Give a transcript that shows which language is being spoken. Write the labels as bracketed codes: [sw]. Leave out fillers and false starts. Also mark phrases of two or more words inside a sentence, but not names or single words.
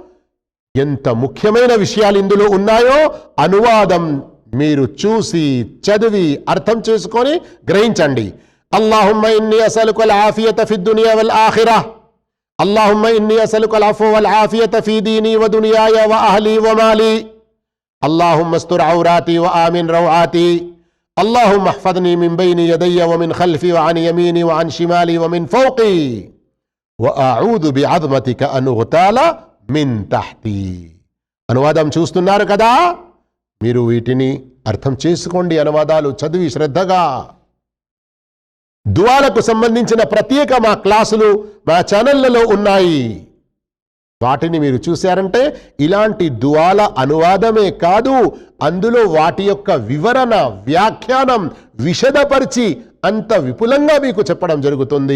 [te] ఎంత ముఖ్యమైన విషయాలు ఇందులో ఉన్నాయో అనువాదం మీరు చూసి చదివి అర్థం చేసుకొని గ్రహించండి. [ar] اللهم إني أسألك العافية في الدنيا والآخرة. اللهم إني أسألك العفو والعافية في ديني ودنياي وأهلي ومالي. اللهم استر عوراتي وآمن روعاتي. اللهم احفظني من بين يدي ومن خلفي وعن يميني وعن شمالي ومن فوقي وأعوذ بعظمتك أن أغتال من تحتي. [te] అనువాదం చూస్తున్నారు కదా? మీరు వీటిని అర్థం చేసుకోండి. అనువాదాలు చదివి శ్రద్ధగా. దుఆలకు సంబంధించిన ప్రత్యేక మా క్లాసులు మా ఛానళ్లలో ఉన్నాయి. వాటిని మీరు చూశారంటే ఇలాంటి దుఆల అనువాదమే కాదు, అందులో వాటి యొక్క వివరణ, వ్యాఖ్యానం విశదపరిచి అంత విపులంగా మీకు చెప్పడం జరుగుతుంది.